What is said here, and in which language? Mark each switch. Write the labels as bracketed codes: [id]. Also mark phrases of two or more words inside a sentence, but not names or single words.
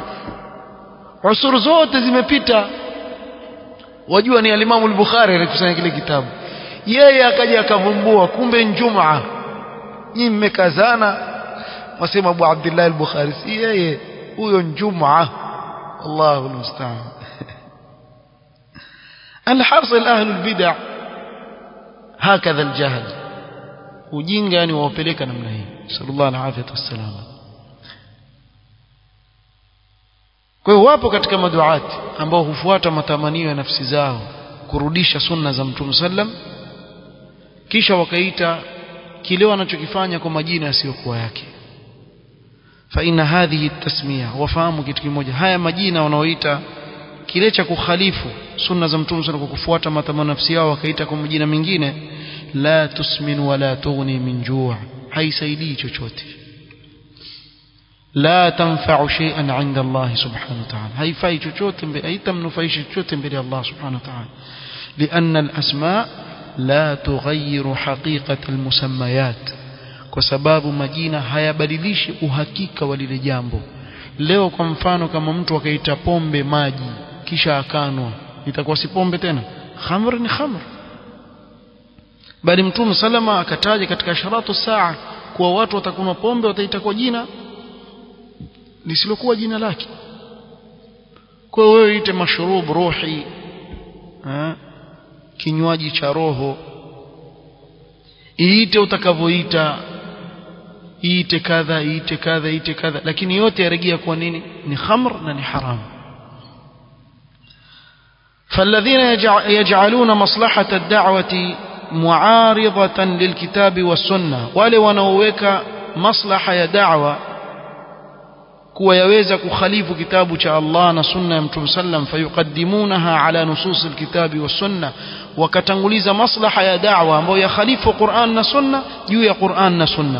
[sw] Usuru zote zimepita. Wajua ni Imam al-Bukhari alikusanya kile kitabu. Yeye akaja akavumbua kumbe Ijumaa. Nyinyi mmekazana wasema Abu Abdullah al-Bukhari si yeye huyo Ijumaa. [ar] الله المستعان. الحاصل أهل البدع هكذا الجهل [sw] ujinga yani wawapeleka namna hii. [ar] صلى الله عليه وسلم. [sw] Kwa hiyo wapo katika maduati ambao hufuata matamanio ya nafsi zao kurudisha sunna za Mtume sallam, kisha wakaita kile wanachokifanya kwa majina yasiyokuwa yake. [ar] فإن هذه التسمية, [sw] wafahamu kitu kimoja, haya majina wanaoita kile cha kukhalifu sunna za Mtume sallam kwa kufuata matamanio ya nafsi yao wakaita kwa majina mengine, [ar] لا تسمن ولا تغني من جوع', [sw] haisaidii chochote. [ar] لا تنفع شيئا عند الله سبحانه وتعالى، [sw] haifai chochote mbele, haitamnufaisha chochote mbele ya Allah [ar] سبحانه وتعالى. لأن الأسماء لا تغير حقيقة المسميات، [sw] kwa sababu majina hayabadilishi uhakika wa lile jambo. Leo kwa mfano kama mtu akaita pombe maji kisha akanwa, itakuwa si pombe tena, khamr ni khamr. Bali Mtume salama akataja katika [ar] أشراط الساعة [sw] kuwa watu watakunywa pombe wataita kwa jina lisilokuwa jina lake. Kwa hiyo wewe ite [ar] مشروب روحي, [sw] kinywaji cha roho, iite utakavyoita, iite kadha, iite kadha, iite kadha, lakini yote yarejea kwa nini? Ni khamr na ni haram. [ar] فالذين يجعلون مصلحة الدعوة معارضة للكتاب والسنة، [sw] wale wanaoweka maslaha ya da'wa kuwa yaweza kukhalifu kitabu cha Allah na sunna ya Mtume sallam, [ar] فيقدمونها على نصوص الكتاب والسنة, [sw] wakatanguliza maslaha ya da'wa ambayo yakhalifu Qur'an na sunna juu ya Qur'an na sunna.